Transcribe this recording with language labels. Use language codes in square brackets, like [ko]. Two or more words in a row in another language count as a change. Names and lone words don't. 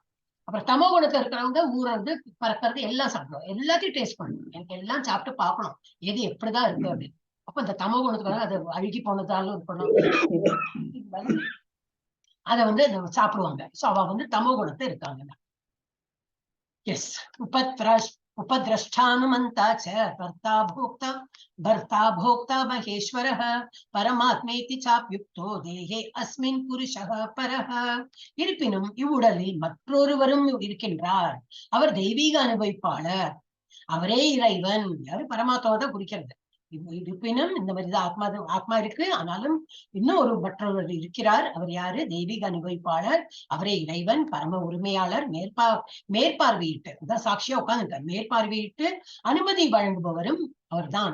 [ta] அப்புறம் தமோ குணத்துல இருக்கிறவங்க ஊறது பறக்கிறது எல்லாம் சாப்பிடுவோம், எல்லாத்தையும் டேஸ்ட் பண்ணணும், எனக்கு எல்லாம் சாப்பிட்டு பார்க்கணும் எது எப்படிதான் இருக்கு அப்படின்னு. அப்ப இந்த தமோ குணத்துக்காக அது அழுகி போனதாலும் இருக்கணும், அதை வந்து சாப்பிடுவாங்க. சோ அவ வந்து தமோ குணத்தை இருக்காங்க. எஸ். [sa] उपद्रष्टानुमन्ता च भर्ता भोक्ता महेश्वरः परमात्मेति चाप्युक्तो देहे अस्मिन् पुरुषः परः. [ta] இருப்பினும் இவ்வுடலில் மற்றொருவரும் இருக்கின்றார், அவர் தெய்வீக அனுபவிப்பாளர், அவரே இறைவன். யாரு? பரமாத்மாவை குறிக்கிறது. இருப்பினும் இந்த மாதிரிதான் ஆத்மா இருக்கு, ஆனாலும் இன்னும் மற்றொருவர் இருக்கிறார், அவர் யாரு? தெய்வீக அனுபவிப்பாளர், அவரே இறைவன், பரம உரிமையாளர், மேற்பார்வையிட்டு அதான் சாட்சியா உட்கார்ந்துட்டார், மேற்பார்வையிட்டு அனுமதி வழங்குபவரும் அவர் தான்.